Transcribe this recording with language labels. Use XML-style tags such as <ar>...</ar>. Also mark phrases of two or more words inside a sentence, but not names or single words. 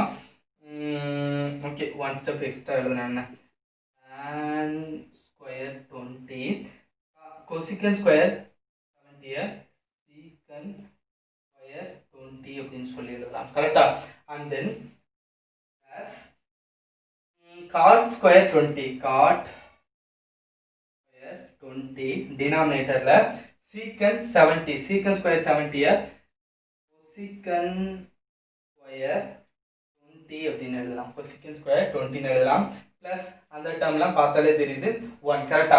<ta>ஓகே,</ta> <en>one step extra</en> <ta>எழுதுனா</ta> <en>tan square 20 cosecant square 70 secant square 20</en> <ta>அப்படின்னு சொல்லி எழுதலாம். கரெக்டா?</ta> <en>and then plus cot square 20 cot 20</en> <ta>denominatorல</ta> <en>secant 70 secant square 70 cosecant square 20</en> <ta>அப்படின்னு எழுதலாம்.</ta> <en>cosecant square 20</en> <ta>ன்னு எழுதலாம். பிளஸ் அந்த டேர்ம்லாம் பார்த்தாலே தெரியுது 1 கரெக்டா?</ta>